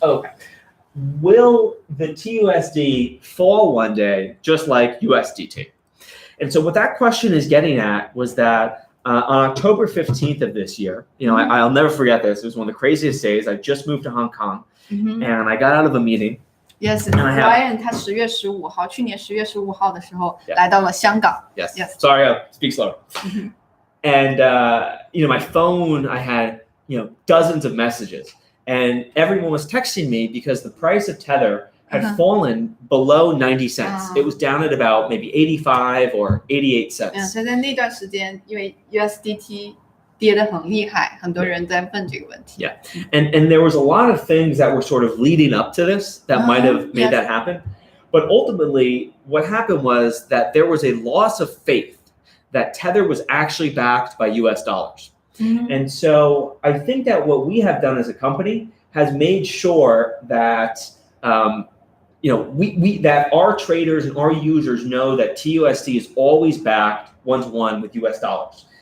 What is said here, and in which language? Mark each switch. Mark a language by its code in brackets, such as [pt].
[en] Oh, okay. Will the TUSD fall one day, just like USDT? And so what that question is getting at was that on October 15th of this year, I'll never forget this. It was one of the craziest days. I just moved to Hong Kong, and I got out of a meeting. [zh] Yes, Ryan 他去年10月15号的时候来到了香港。 [en] Yes. Sorry, speak slower. And my phone, I had dozens of messages, and everyone was texting me because the price of Tether had fallen below 90 cents. It was down at about maybe 85 or 88 cents. [zh] 所以在那段时间，因为 USDT 跌得很厉害，很多人在问这个问题。 [en] Yeah, and there was a lot of things that were sort of leading up to this that might have made that happen. But ultimately, what happened was that there was a loss of faith that Tether was actually backed by US dollars. And so I think that what we have done as a company has made sure that that our traders and our users know that TUSD is always backed 1-to-1 with US dollars.